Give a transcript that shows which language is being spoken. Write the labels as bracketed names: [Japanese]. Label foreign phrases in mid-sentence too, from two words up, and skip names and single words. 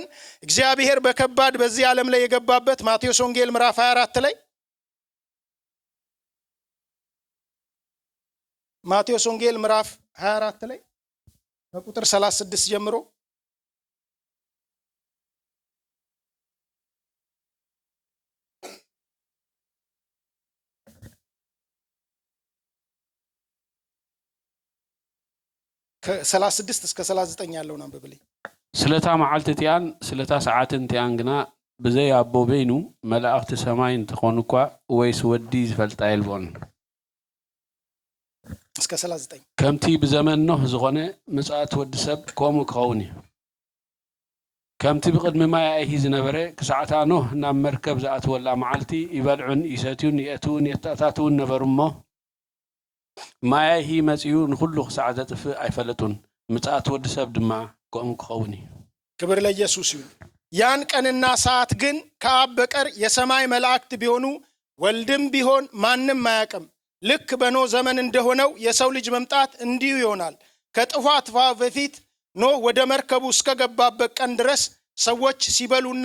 [Amharic] እግዚአብሔር በከባድ በዚህ ዓለም ላይ የገባበት ማቴዎስ ወንጌል ምዕራፍ 24 ላይ ማቴዎስ ወንጌል ምዕራፍ 24 ላይ ከቁጥር 36 ጀምሮ ከ36 እስከ 39 ያለውን አንብብልኝ። [Tigrinya] ስለታ መዓልቲ ቲያን ስለታ ሰዓትን ቲያን ግና ብዘይ አቦ በይኑ መላእክቲ ሰማይ እንትኾኑ እኳ ወይስ ወዲ ዝፈልጣ የልቦን [Amharic] እስከ 39 [Tigrinya] ከምቲ ብዘመን ኖህ ዝኾነ ምጽአት ወዲ ሰብ ከምኡ ክኸውን እዩ። ከምቲ ብቅድሚ ማያይሂ ዝነበረ ክሳዕታ ኖህ ናብ መርከብ ዝኣትወላ መዓልቲ ይበልዑን ይሰትዩን የእትውን የተኣታትውን ነበሩ እሞ ማያይሂ መጽኡ ንኩሉ ክሳዕ ዘጥፍእ ኣይፈለጡን። ምጽአት ወዲ ሰብ ድማ ከምኡ ክኸውን እዩ። [Amharic] ክብር ለኢየሱስ ይሁን። ያን ቀንና ሰዓት ግን ከአብ በቀር የሰማይ መላእክት ቢሆኑ ወልድም ቢሆን ማንም አያውቅም። ልክ በኖህ ዘመን እንደሆነው የሰው ልጅ መምጣት እንዲሁ ይሆናል። ከጥፋት በፊት ኖህ ወደ መርከቡ እስከገባበት ቀን ድረስ ሰዎች ሲበሉና